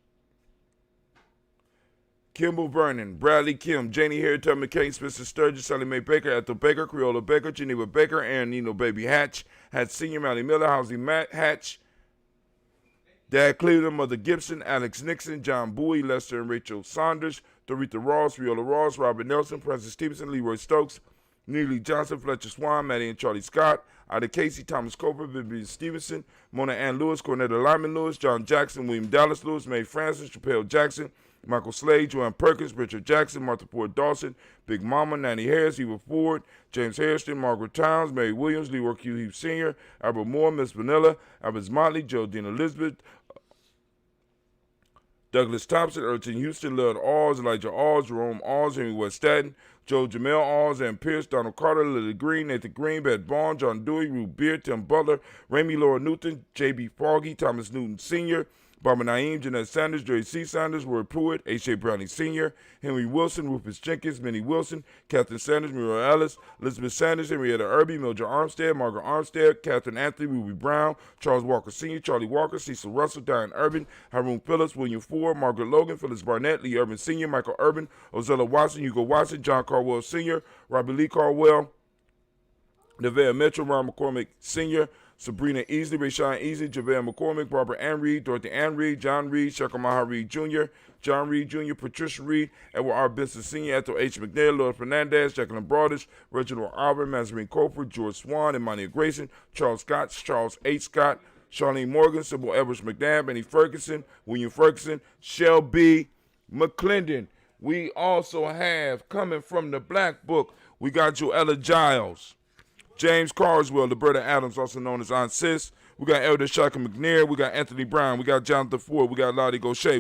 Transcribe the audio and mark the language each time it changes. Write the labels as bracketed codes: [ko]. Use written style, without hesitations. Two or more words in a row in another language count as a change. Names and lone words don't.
[en] Kimball Vernon, Bradley Kim, Janie Harriet, McCain, Spencer Sturgis, Sally Mae Baker, Ethel Baker, Creola Baker, Geneva Baker, Aaron Nino Baby Hatch, Hatch Sr., Mally Miller, Housie Matt Hatch, Dad Cleveland, Mother Gibson, Alex Nixon, John Bowie, Lester and Rachel Saunders, Doretha Ross, Riola Ross, Robert Nelson, Francis Stevenson, Leroy Stokes, Neely Johnson, Fletcher Swan, Maddie and Charlie Scott, Ida Casey, Thomas Coper, Vivian Stevenson, Mona Ann Lewis, Cornetta Lyman Lewis, John Jackson, William Dallas Lewis, Mae Francis, Chappelle Jackson, Michael Slade, Joanne Perkins, Richard Jackson, Martha Ford Dawson, Big Mama, Nanny Harris, Eva Ford, James Hairston, Margaret Towns, Mary Williams, Leroy Q. Heath Sr., Albert Moore, Miss Vanilla, Albert Motley, Geraldine Elizabeth, Douglas Thompson, Erton Houston, Lud Alls, Elijah Alls, Jerome Alls, Henry West Staten, Joe Jamel Alls, Ann Pierce, Donald Carter, Lily Green, Nathan Green, Beth Bond, John Dewey, Ruth Beard, Tim Butler, Ramey Laura Newton, J.B. Foggy, Thomas Newton Sr., Barbara Naeem, Jeanette Sanders, Jerry C. Sanders, Ward Pruitt, H.A. Browning Sr., Henry Wilson, Rufus Jenkins, Minnie Wilson, Catherine Sanders, Muriel Ellis, Elizabeth Sanders, Henrietta Irby, Mildred Armstead, Margaret Armstead, Catherine Anthony, Ruby Brown, Charles Walker Sr., Charlie Walker, Cecil Russell, Diane Urban, Haroon Phillips, William Ford, Margaret Logan, Phyllis Barnett, Lee Urban Sr., Michael Urban, Ozella Watson, Hugo Watson, John Carwell Sr., Robbie Lee Carwell, Nevada Metro, Ron McCormick Sr., Sabrina Easley, Rayshawn Easley, JaVale McCormick, Barbara Ann Reed, Dorothy Ann Reed, John Reed, Shakamaha Reed Jr., John Reed Jr., Patricia Reed, Edward R. Benson Sr., Ethel H. McNair, Lord Fernandez, Jacqueline Broadish, Reginald Albert, Mazarine Cofer, George Swan, Imani Grayson, Charles Scott, Charles H. Scott, Charlene Morgan, Sybil Edwards McNabb, Benny Ferguson, William Ferguson, Shelby McClendon. We also have, coming from the Black Book, we got Joella Giles, James Carswell, Liberta Adams, also known as Aunt Sis. We got Elder Shaka McNair. We got Anthony Brown. We got Jonathan Ford. We got Lottie Gaucher.